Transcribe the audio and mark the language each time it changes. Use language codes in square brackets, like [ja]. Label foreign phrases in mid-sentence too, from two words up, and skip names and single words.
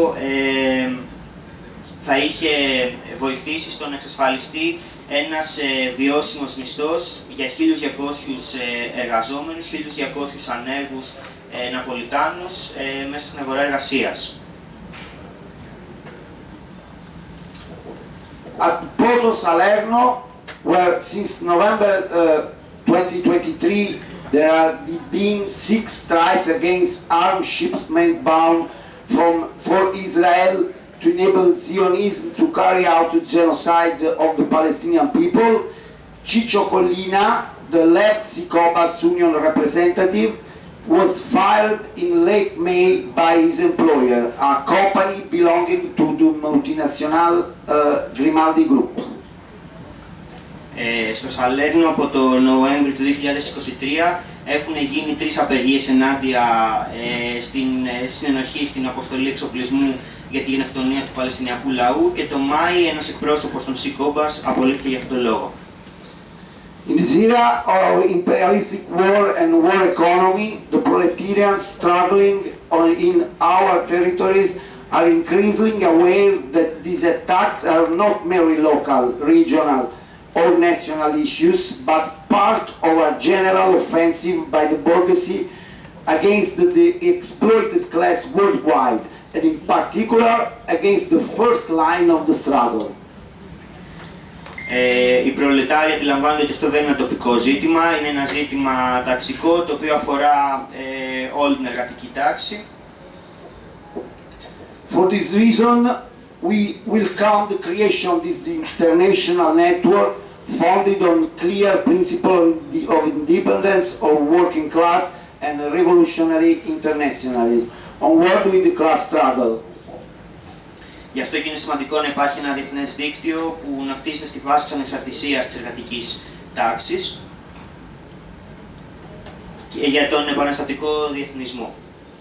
[el] θα είχε βοηθήσει στο να εξασφαλιστεί ένας βιώσιμος μισθός για 1.200 εργαζόμενους, 1.200 ανέργους Ναπολιτάνους μέσα στην αγορά εργασίας. [en] At Porto Salerno, where since November 2023 there have been 6 strikes against armed shipmen bound for Israel to enable Zionism to carry out the genocide of the Palestinian people, Ciccio Collina, the left Sicobas union representative, was fired in late May by his employer, a company belonging to the multinational Grimaldi Group. [el] Στο Σαλέρνο από το Νοέμβριο του 2023 έχουν γίνει 3 απεργίες ενάντια στην συνενοχή στην αποστολή εξοπλισμού για τη γενοκτονία του Παλαιστινιακού λαού και το Μάη ένας εκπρόσωπος των Σικόμπας απολύθηκε για αυτόν τον λόγο. [en] In this era of imperialistic war and war economy, the proletarians struggling in our territories are increasingly aware that these attacks are not merely local, regional, or national issues, but part of a general offensive by the bourgeoisie against the exploited class worldwide, and in particular against the first line of the struggle. [el] Οι προλετάριοι αντιλαμβάνονται ότι αυτό δεν είναι ένα τοπικό ζήτημα, είναι ένα ζήτημα ταξικό, το οποίο αφορά όλη την εργατική τάξη. [en] For this reason, we welcome the creation of this international network founded on clear principles of independence of working class and revolutionary internationalism, onward with the class struggle. [el] Γι' αυτό και είναι σημαντικό να υπάρχει ένα διεθνές δίκτυο που να χτίζεται στη βάση της ανεξαρτησίας της εργατικής τάξης και για τον επαναστατικό διεθνισμό.